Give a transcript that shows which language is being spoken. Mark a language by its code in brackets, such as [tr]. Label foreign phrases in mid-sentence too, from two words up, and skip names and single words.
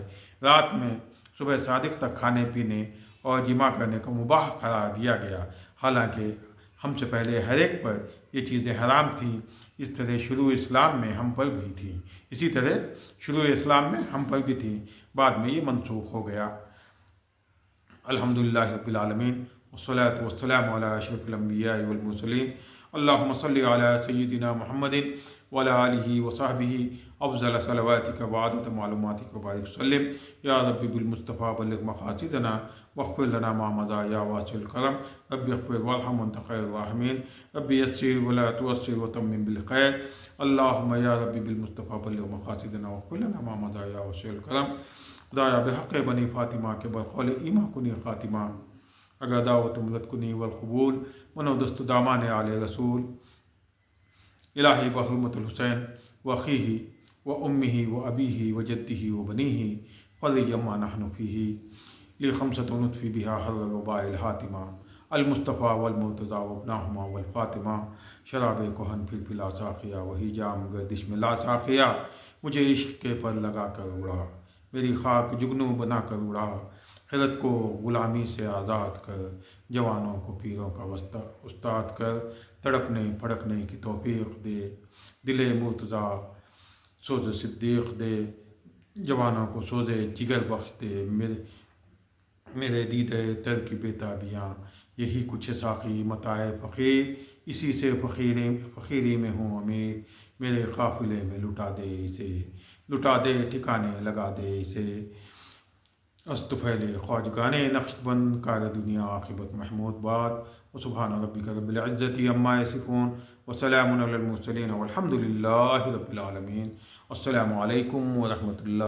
[ur] رات میں صبح صادق تک کھانے پینے اور جماع کرنے کو مباح قرار دیا گیا، حالانکہ ہم سے پہلے ہر ایک پر یہ چیزیں حرام تھیں. اسی طرح شروع اسلام میں ہم پر بھی تھی، بعد میں یہ منسوخ ہو گیا. [ar] الحمد لله رب العالمين والصلاة والسلام على أشرف الأنبياء والمرسلين اللهم صل على سيدنا محمد وعلى آله وصحبه أفضل صلواتك وعدد معلوماتك وبارك وسلم يا ربي بالمصطفى بلغ مقاصدنا واغفر لنا ما مضى يا واسع الكرم رب اغفر وارحم وأنت خير الراحمين رب يسر ولا تعسر وتمم بالخير اللهم يا ربي بالمصطفى بلغ مقاصدنا واغفر لنا ما مضى يا واسع الكرم रब्बि इग़फ़िर वरहम वअन्त ख़ैरुर राहिमीन रब्बि यस्सिर व ला तुअस्सिर व तम्मिम बिल ख़ैर अल्लाहुम्मा या रब्बी बिल मुस्तफ़ा बल्लिग़ मक़ासिदना वग़फ़िर लना मा मज़ा या वासिअल करम। [fa] خدایا بحق بنی فاطمه که بر قول ایمان کنی خاتمه اگر دعوتم رد کنی ور قبول من و دست و دامان آل رسول [ar] إلهي بحرمة الحسين وأخيه وأمه وأبيه وجده وبنيه فرج عما نحن فيه لي خمسة أطفي بها حر الوباء الحاطمة المصطفى والمرتضى وابناهما والفاطمة [ur] شراب کہن پھر پلا ساقیا وہی جام گردش میں لا ساقیا مجھے عشق کے پر لگا کر اڑا میری خاک جگنو بنا کر اڑا خرد کو غلامی سے آزاد کر جوانوں کو پیروں کا استاد کر تڑپنے پھڑکنے کی توفیق دے دل مرتضیٰ سوز صدیق دے جوانوں کو سوزے جگر بخش دے، میرے دیدے تر کی بےتابیاں، یہی کچھ ساقی متاع فقیر، اسی سے فقیری میں ہوں امیر، میرے قافلے میں لٹا دے اسے، لٹا دے ٹھکانے لگا دے اسے، [fa] از طفیل خواجگان نقش بند کار دنیا عاقبت محمود باد، [ar] و سبحان ربک رب العزت عما یصفون وسلام علی المرسلین والحمد للہ رب العالمین۔ السلام علیکم ورحمۃ اللہ۔